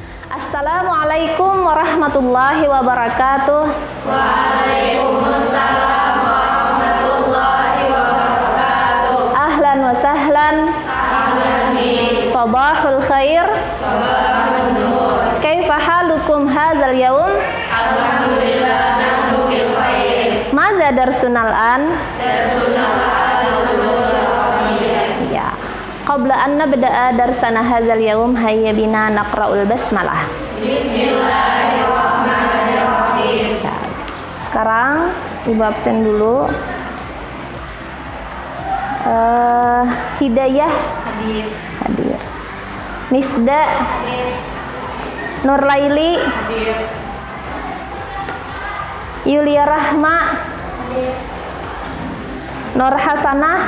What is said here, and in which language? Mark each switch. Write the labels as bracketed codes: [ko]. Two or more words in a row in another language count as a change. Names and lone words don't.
[ar] السلام عليكم ورحمة الله وبركاته. وعليكم السلام ورحمة الله وبركاته. أهلا وسهلا. أهلا بك. صباح الخير. صباح النور. كيف حالكم هذا اليوم? الحمد لله نحن بالخير. ماذا درسنا الآن? Darsunal Ya. قبل أن نبدأ درسنا هذا اليوم هيا بنا نقرأ البسملة. بسم الله الرحمن الرحيم. Ya. [id] Sekarang Ibu absen dulu. Hidayah hadir. Misda Nurlaili Yulia Rahma Nur Hasanah.